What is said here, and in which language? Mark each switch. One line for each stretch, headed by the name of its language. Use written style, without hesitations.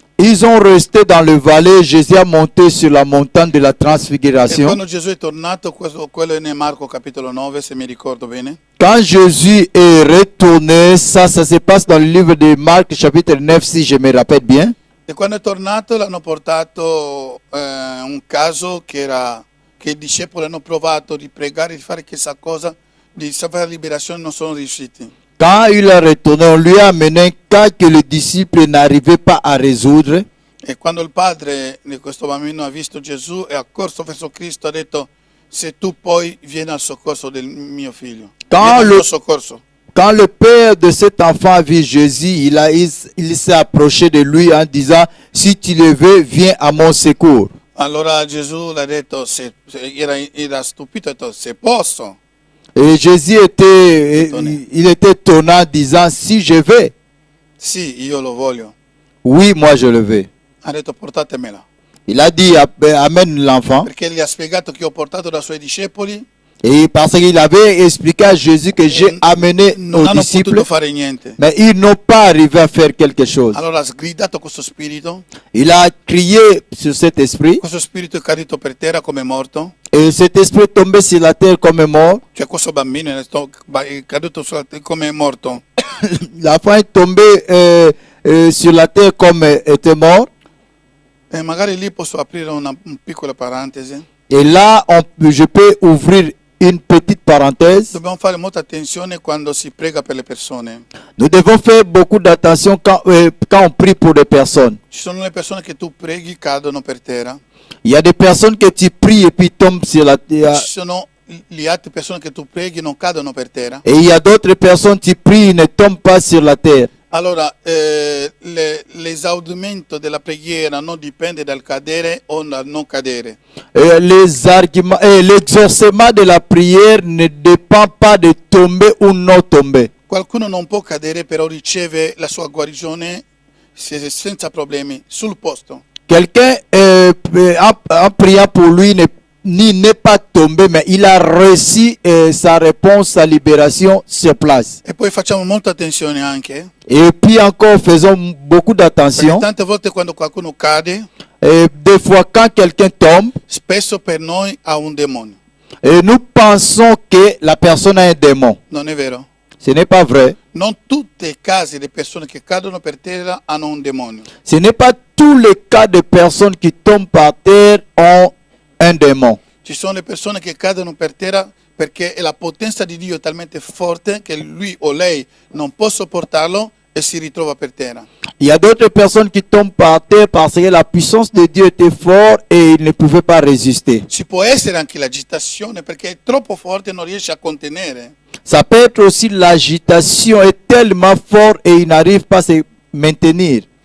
French: Ils ont resté dans le vallée, Jésus a monté sur la montagne de la transfiguration.
Italian: E quando Gesù è tornato, quello è in Marco capitolo 9, se mi ricordo bene.
French: Quand Jésus est retourné, ça se passe dans le livre de Marc chapitre 9, si je me rappelle bien.
Italian: E quando è tornato l'hanno portato un caso che i discepoli hanno provato di pregare, di fare questa cosa, di fare liberazione, non sono riusciti.
French: Quand il est retourné, on lui a amené un cas que les disciples n'arrivaient pas à résoudre.
Italian: E quando il padre di questo bambino ha visto Gesù e ha corso verso Cristo, ha detto: se tu poi vieni al soccorso del mio figlio.
French: Quand le père de cet enfant a vu Jésus, il s'est approché de lui en disant: si tu le veux, viens à mon secours.
Italian: Allora Gesù l'ha detto, era stupito, ha detto: se posso.
French: Et Jésus était étonnant, disant: si je vais.
Italian: Sì, io lo voglio.
French: Oui, moi je le veux.
Italian: Ha detto: portatemela.
French: Il a dit: amène l'enfant.
Italian: Perché gli ha spiegato che ho portato dai suoi discepoli.
French: Et parce qu'il avait expliqué à Jésus que j'ai amené nos disciples, mais ils n'ont pas arrivé à faire quelque chose.
Italian: Allora ha gridato questo spirito.
French: Il a crié sur cet esprit.
Italian: Questo spirito è caduto per terra come morto.
French: Et cet esprit est tombé sur la terre comme mort.
Italian: Cioè questo bambino è caduto sulla terra come morto.
French: L'enfant est tombé sur la terre comme était mort.
Italian: E magari lì posso aprire una piccola parentesi.
French: Et là, je peux ouvrir une petite parenthèse.
Italian: Dobbiamo fare molta attenzione quando si prega per le persone.
French: Nous devons faire beaucoup d'attention quand on prie pour des personnes.
Italian: Ci sono le persone che tu preghi cadono per terra.
French: Il y a des personnes que tu pries et puis tombent sur la terre.
Italian: Ci sono le altre persone che tu preghi non cadono per terra.
French: Et il y a d'autres personnes qui prient et ne tombent pas sur la terre.
Italian: Allora, l'esaudimento della preghiera non dipende dal cadere o dal non cadere.
French: L'exaucement de la prière ne dépend pas de tomber ou non tomber.
Italian: Qualcuno non può cadere, però riceve la sua guarigione senza problemi sul posto.
French: Quelqu'un en priant pour lui n'est pas tombé, mais il a reçu sa réponse, sa libération sur place.
Italian: E poi facciamo molta attenzione anche.
French: Et puis encore, faisons beaucoup d'attention.
Italian: Tante volte quando qualcuno cade,
French: des fois quand quelqu'un tombe,
Italian: spesso per noi ha un demonio.
French: Et nous pensons que la personne a un démon.
Italian: Non è vero?
French: Ce n'est pas vrai.
Italian: Non tutti i casi di persone che cadono per terra hanno un demonio.
French: Ce n'est pas tous les cas de personnes qui tombent par terre ont un démon.
Italian: Ci sono le persone che cadono per terra perché la potenza di Dio è talmente forte che lui o lei non può sopportarlo e si ritrova per terra.
French: Il y a d'autres personnes qui tombent par terre parce que la puissance de Dieu était forte et ils ne pouvaient pas résister.
Italian: Ci può essere anche l'agitazione perché è troppo forte e non riesce a contenere.
French: Ça peut être aussi l'agitation est tellement forte et il n'arrive pas à se maintenir.